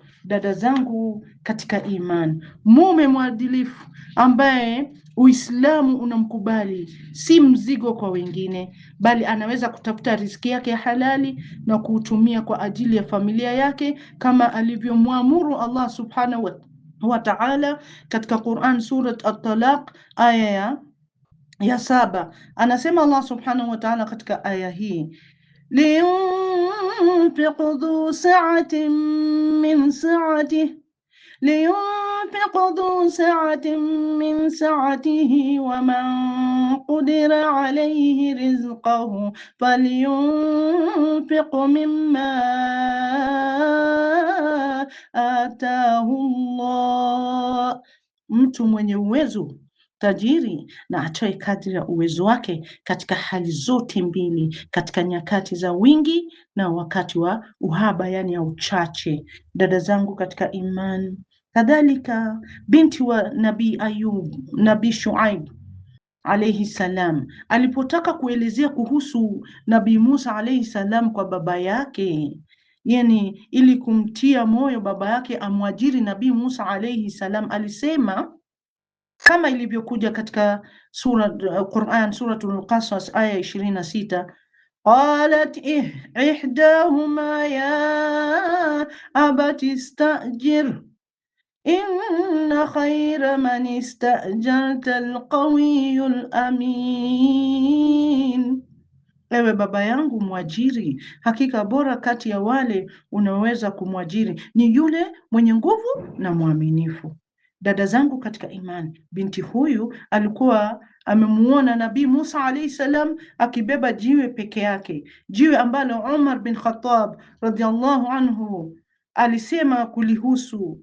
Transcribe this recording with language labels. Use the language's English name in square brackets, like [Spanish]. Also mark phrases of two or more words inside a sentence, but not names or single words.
[Swahili] Dada zangu katika imani, mume mwadilifu ambaye Uislamu unamkubali si mzigo kwa wengine, bali anaweza kutafuta riziki yake halali na kuutumia kwa ajili ya familia yake kama alivyomwamuru [Arabic] الله سبحانه وتعالى [Swahili] katika Quran surat At-Talaq aya ya 7. [Arabic] Anasema الله سبحانه وتعالى [Swahili] katika aya hii [Arabic] لينفق ذو سعة من سعته ومن قدر عليه رزقه فلينفق مما آتاه الله. [Swahili] Mtu mwenye uwezo tajiri na atoe kadri ya uwezo wake katika hali zote mbili, katika nyakati za wingi na wakati wa uhaba, yani ya uchache. Dada zangu katika imani, kadhalika binti wa Nabii Ayub, Nabii Shuaib [Arabic] عليه السلام [Swahili] alipotaka kuelezea kuhusu Nabii Musa [Arabic] عليه السلام [Swahili] kwa baba yake, yani ili kumtia moyo baba yake amwajiri Nabii Musa [Arabic] عليه السلام, [Swahili] alisema kama ilivyokuja katika Quran, [Arabic] سورة القصص آية 26 قالت إحداهما يا أبت استأجر إن خير من استأجرت القوي amin, [Swahili] ewe baba yangu mwajiri, hakika bora kati ya wale unaweza kumwajiri ni yule mwenye nguvu na mwaminifu. Dada zangu katika imani, binti huyu alikuwa amemuona Nabii Musa [Arabic] عليه السلام [Swahili] akibeba jiwe peke yake, jiwe ambalo Umar bin Khattab [Arabic] رضي الله عنه [Swahili] alisema kulihusu.